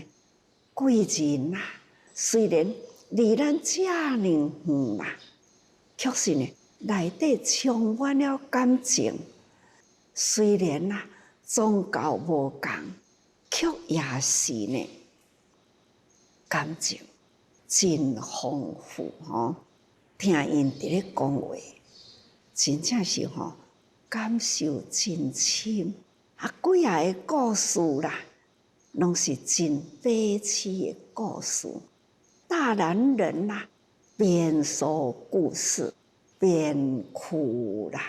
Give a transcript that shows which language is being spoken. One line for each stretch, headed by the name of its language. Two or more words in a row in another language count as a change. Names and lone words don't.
Min Nan Chinese: 贵人啊，虽然离咱遮尔远嘛，却是呢内底充满了感情。虽然啊宗教无共，却也是呢感情真丰富吼。听因伫咧讲话，真正是吼感受真深。几个故事啦。拢是真悲凄的故事，大男人啦，边说故事边哭啦。